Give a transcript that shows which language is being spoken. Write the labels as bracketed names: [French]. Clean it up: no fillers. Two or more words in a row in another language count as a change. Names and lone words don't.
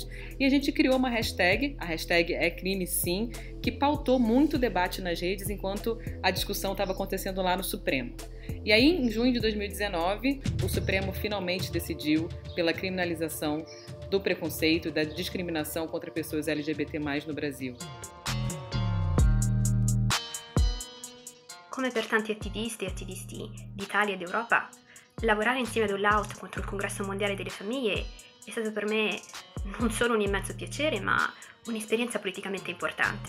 [Portuguese] E a gente criou uma hashtag, a hashtag é crime sim, que pautou muito debate nas redes enquanto a discussão estava acontecendo lá no Supremo. E aí, em junho de 2019, o Supremo finalmente decidiu pela criminalização do preconceito e da discriminação contra pessoas LGBT+, no Brasil. [Italian] Come per tanti attivisti e attivisti d'Italia e d'Europa, lavorare insieme ad All Out contro il Congresso Mondiale delle Famiglie è stato per me non solo un immenso piacere, ma un'esperienza politicamente importante.